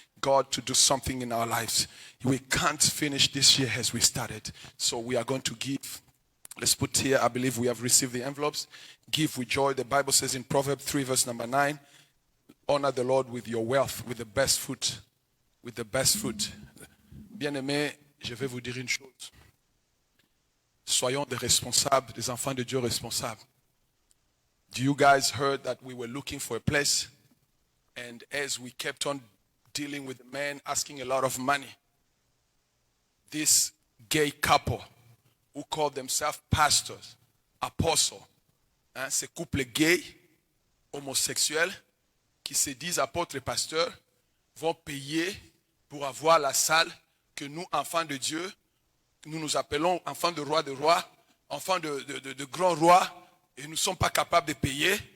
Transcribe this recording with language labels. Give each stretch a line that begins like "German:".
English: God to do something in our lives. We can't finish this year as we started. So we are going to give. Let's put here, I believe we have received the envelopes. Give with joy. The Bible says in Proverbs 3 verse number 9, honor the Lord with your wealth, with the best fruit. With the best fruit.
French: Bien-aimés, je vais vous dire une chose. Soyons des responsables, des enfants de Dieu responsables.
English: Do you guys heard that we were looking for a place? And as we kept on dealing with the man asking a lot of money, this gay couple who call themselves pastors, apostles,
French: ces couples gays, homosexuels, qui se disent apôtres et pasteurs, vont payer pour avoir la salle que nous, enfants de Dieu, nous nous appelons enfants de rois, enfants de grands rois, et nous ne sommes pas capables de payer.